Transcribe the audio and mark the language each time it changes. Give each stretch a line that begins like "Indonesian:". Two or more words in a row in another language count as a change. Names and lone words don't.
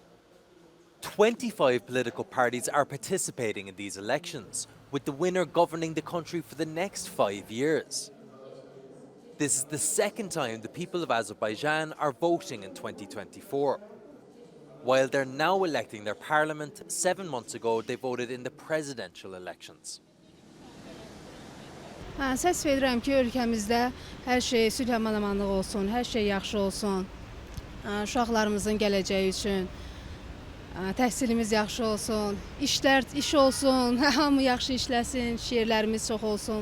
English: 25 political parties are participating in these elections, with the winner governing the country for the next 5 years. This is the second time the people of Azerbaijan are voting in 2024. While they're now electing their parliament, 7 months ago they voted in the presidential elections.
Azerbaijani: Səs verirəm ki, ölkəmizdə hər şey sülh əmin-amanlıq olsun, hər şey yaxşı olsun. Uşaqlarımızın gələcəyi üçün təhsilimiz yaxşı olsun, iş olsun, hamı yaxşı işləsin, şeirlərimiz çox olsun.